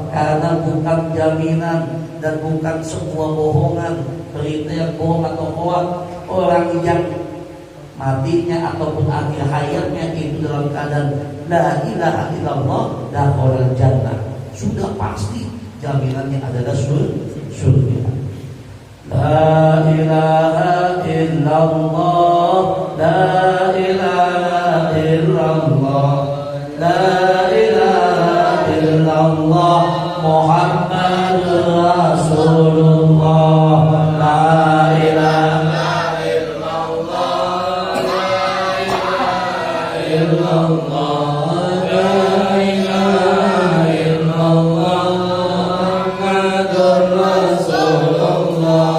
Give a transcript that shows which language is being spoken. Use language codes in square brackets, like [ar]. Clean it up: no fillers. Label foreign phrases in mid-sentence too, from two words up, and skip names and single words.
[id] Karena bukan jaminan dan bukan semua bohongan, berita yang bohong atau hoax. Orang yang matinya ataupun akhir hayatnya itu dalam keadaan [ar] لا إله إلا الله دخل الجنة, [id] sudah pasti jaminannya adalah surga. [ar] لا إله إلا الله، لا إله إلا الله، لا إله إلا الله، محمد رسول الله، لا إله إلا الله، لا إله إلا الله، لا إله إلا الله، محمد رسول الله.